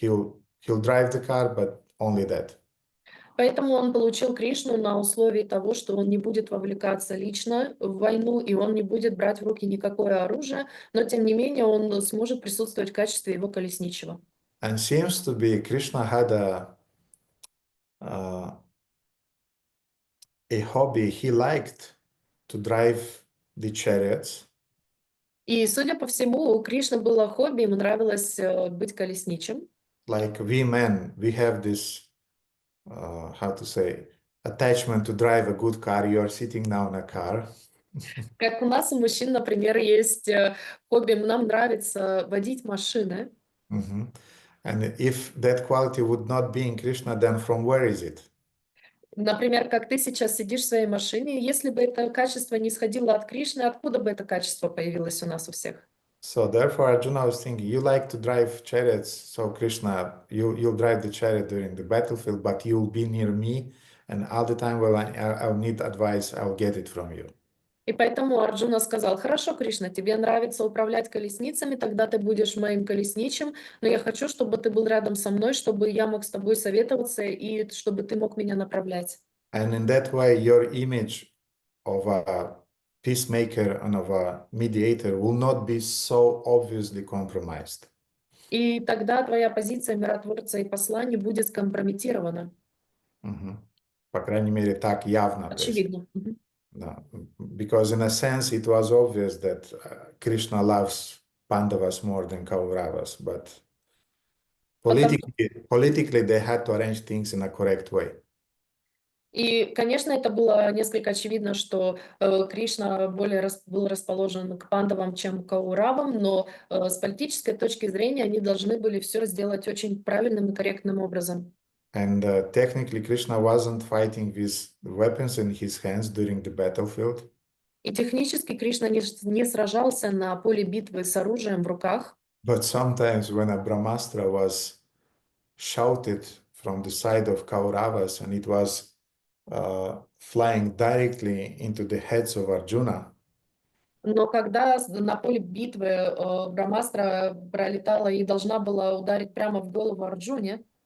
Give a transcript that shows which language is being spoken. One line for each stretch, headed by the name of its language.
English: He'll drive the car, but only that.
Russian: Поэтому он получил Кришну на условии того, что он не будет вовлекаться лично в войну, и он не будет брать в руки никакое оружие, но тем не менее он сможет присутствовать в качестве его колесничего.
English: And seems to be Krishna had a hobby. He liked to drive the chariots.
Russian: И, судя по всему, у Кришны было хобби, ему нравилось быть колесничим.
English: Like we men, we have this how to say, attachment to drive a good car. You are sitting now in a car.
Russian: Как у нас, у мужчин, например, есть хобби, нам нравится водить машины.
English: And if that quality would not be in Krishna, then from where is it?
Russian: Например, как ты сейчас сидишь в своей машине, если бы это качество не исходило от Кришны, откуда бы это качество появилось у нас у всех?
English: So therefore Arjuna was thinking, you like to drive chariots, so Krishna, you'll drive the chariot during the battlefield, but you'll be near me, and all the time when I'll need advice, I'll get it from you.
Russian: И поэтому Арджуна сказал: хорошо, Кришна, тебе нравится управлять колесницами, тогда ты будешь моим колесничим, но я хочу, чтобы ты был рядом со мной, чтобы я мог с тобой советоваться и чтобы ты мог меня направлять.
English: And in that way, your image of a peacemaker and of a mediator will not be so obviously compromised.
Russian: И тогда твоя позиция миротворца и посла не будет скомпрометирована. По крайней мере, так явно. Очевидно.
English: No, because in a sense, it was obvious that Krishna loves Pandavas more than Kauravas, but politically they had to arrange things in a correct way.
Russian: И, конечно, это было несколько очевидно, что Кришна был расположен к пандавам, чем к кауравам, но с политической точки зрения они должны были все сделать очень правильным и корректным образом.
English: And technically, Krishna wasn't fighting with weapons in his hands during the battlefield.
Russian: И технически Кришна не сражался на поле битвы с оружием в руках.
English: But sometimes when a Brahmastra was shouted from the side of Kauravas and it was flying directly into the heads of Arjuna,
Russian: Но когда на поле битвы Брахмастра пролетала и должна была ударить прямо в голову Арджуне,